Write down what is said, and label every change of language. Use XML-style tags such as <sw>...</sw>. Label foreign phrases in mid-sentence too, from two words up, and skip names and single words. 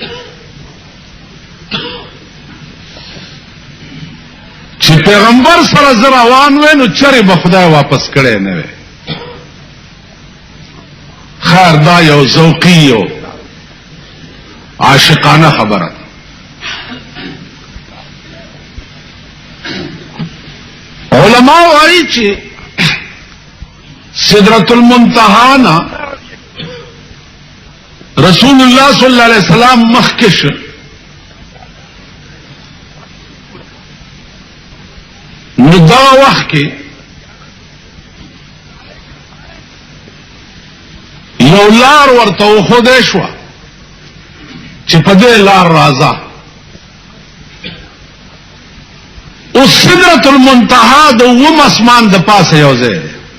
<ps>چې پیغمبر سره روان وې نو چرې به خدای واپس کړي نه وي خیر دا یو ذوقي یو عاشقانه خبره علماء وایي چې سدرۃ المنتہا نا</ps> <ar>رسول الله صلی الله علیه وسلم</ar> <ps>مخکش نو دا وخت کې یو لار ورته وښودی شوه چې په دې لار راځه او سدرۃ المنتہا د اوم اسمان د پاسه یو ځای دی</ps>